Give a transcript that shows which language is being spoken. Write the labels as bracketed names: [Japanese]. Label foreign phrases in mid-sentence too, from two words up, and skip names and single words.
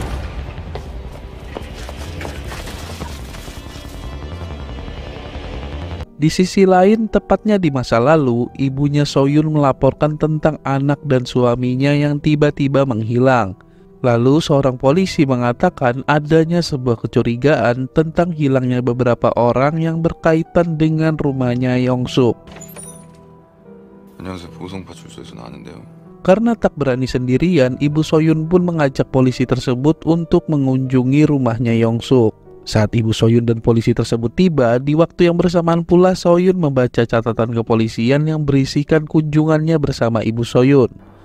[Indonesian] Di sisi lain, tepatnya di masa lalu, ibunya Soyun melaporkan tentang anak dan suaminya yang tiba-tiba menghilang. Lalu seorang polisi mengatakan adanya sebuah kecurigaan tentang hilangnya beberapa orang yang berkaitan dengan rumahnya Yongsuk. [Korean] 안녕하세요. 보성파출소에서 나왔는데요. [Indonesian] Karena tak berani sendirian, ibu Soyun pun mengajak polisi tersebut untuk mengunjungi rumahnya Yongsuk. Saat ibu Soyun dan polisi tersebut tiba, di waktu yang bersamaan pula Soyun membaca catatan kepolisian yang berisikan kunjungannya bersama ibu Soyun.